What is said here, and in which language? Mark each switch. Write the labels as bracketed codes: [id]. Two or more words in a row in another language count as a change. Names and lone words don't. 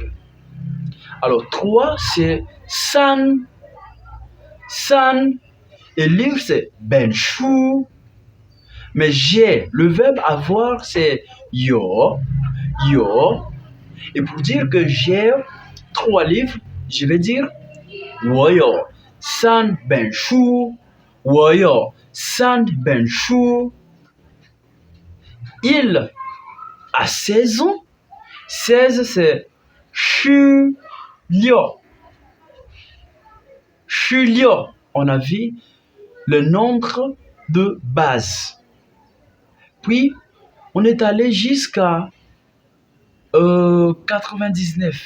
[fr] Alors 3 c'est san. San. Et livre c'est benshu. Mais j'ai, le verbe avoir c'est yo. Yo. Et pour dire que j'ai 3 livres, je vais dire [zh] 我有3本书。我有3本书。 [fr] Il a 16 ans. 16 c'est 16. 16. On a vu le nombre de base. Puis, on est allé jusqu'à 99.